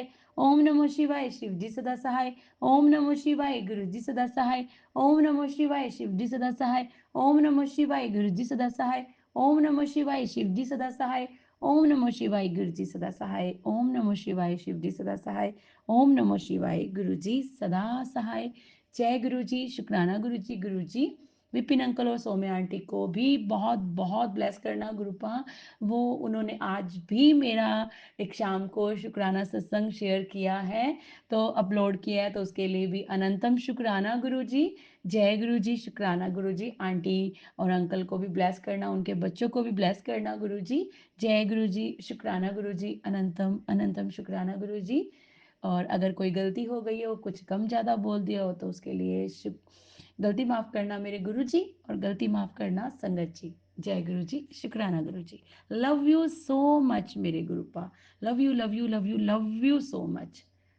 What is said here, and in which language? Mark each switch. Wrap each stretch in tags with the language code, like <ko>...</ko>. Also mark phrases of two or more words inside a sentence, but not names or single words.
<sa>ओम नमः शिवाय,</sa> <hi>शिव जी सदा सहाय।</hi> <sa>ओम नमः शिवाय,</sa> <hi>गुरु जी सदा सहाय।</hi> <sa>ओम नमः शिवाय,</sa> <hi>शिव जी सदा सहाय।</hi> <sa>ओम नमः शिवाय,</sa> <hi>गुरु जी सदा सहाय।</hi> <sa>ओम नमः शिवाय,</sa> <hi>शिव जी सदा सहाय।</hi> <sa>ओम नमः शिवाय,</sa> <hi>गुरु जी सदा सहाय।</hi> <sa>ओम नमः शिवाय,</sa> <hi>शिव जी सदा सहाय।</hi> <sa>ओम नमः शिवाय,</sa> <hi>गुरु जी सदा सहाय। जय गुरु जी, शुक्राना गुरु जी। गुरु जी, विपिन अंकल और सौम्या आंटी को भी बहुत बहुत ब्लेस करना गुरुपा। वो उन्होंने आज भी मेरा एक शाम को शुक्राना सत्संग शेयर किया है, तो अपलोड किया है, तो उसके लिए भी अनंतम शुक्राना गुरु जी। जय गुरु जी, शुक्राना गुरु जी। आंटी और अंकल को भी ब्लेस करना, उनके बच्चों को भी ब्लेस करना गुरु जी। जय गुरु जी, शुक्राना गुरु जी, अनंतम अनंतम शुक्राना गुरु जी। और अगर कोई गलती हो गई हो, कुछ कम ज़्यादा बोल दिया हो, तो उसके लिए गलती माफ़ करना मेरे गुरु जी, और गलती माफ़ करना संगत जी। जय गुरु जी, शुक्राना गुरु जी।</hi> <en>love you so much</en> <hi>मेरे गुरुपा।</hi> <en>love you love you love you love you so much.</en>